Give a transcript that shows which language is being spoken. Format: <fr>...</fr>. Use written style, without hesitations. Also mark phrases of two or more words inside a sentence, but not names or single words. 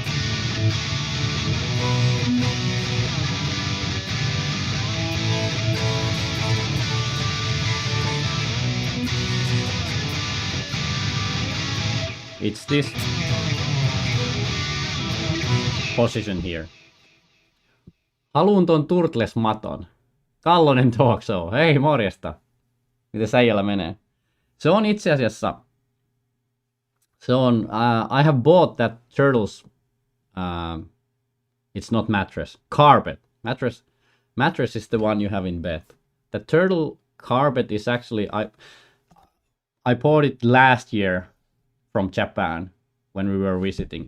<en>It's this position here.</en> <fi>Haluun ton Turtles-maton. Kallonen Talk Show. Hei, morjesta. Miten säijällä menee? Se on itse asiassa... Se on...</fi> <en>I have bought that Turtles... it's not mattress. Carpet. Mattress is the one you have in bed. The turtle carpet is actually... I bought it last year from Japan when we were visiting.</en>